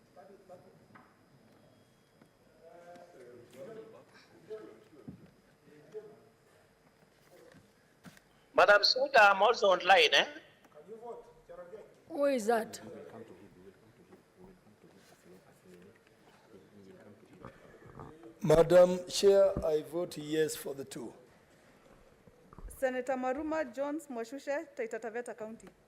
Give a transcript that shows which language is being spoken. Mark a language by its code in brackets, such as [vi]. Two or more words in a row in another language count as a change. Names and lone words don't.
[en] Madam Speaker, I'm also online. Who is that? Madam Chair, I vote yes for the two. Senator Maruma Jones Mwashushe, Taita Taveta County.